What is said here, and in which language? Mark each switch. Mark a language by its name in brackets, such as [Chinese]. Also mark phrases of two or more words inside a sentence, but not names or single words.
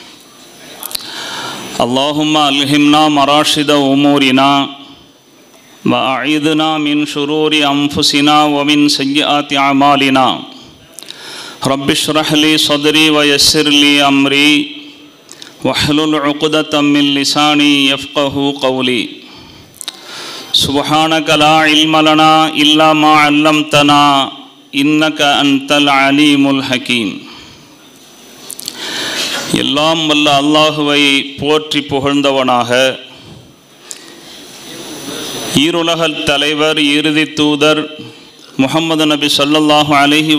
[Arabic] اللهم ألهمنا مراشد أمورنا وأعيذنا من شرور أنفسنا ومن سيئات أعمالنا. رب اشرح لي صدري ويسر لي أمري واحلل عقدة من لساني يفقه قولي. سبحانك لا علم لنا إلا ما علمتنا إنك أنت العليم الحكيم. [Tamil] எல்லாம் வல்ல அல்லாஹுவை போற்றி புகழ்ந்தவனாக, ஈருலகல் தலைவர் இறுதி தூதர் முஹம்மது நபி [Arabic] صلى الله عليه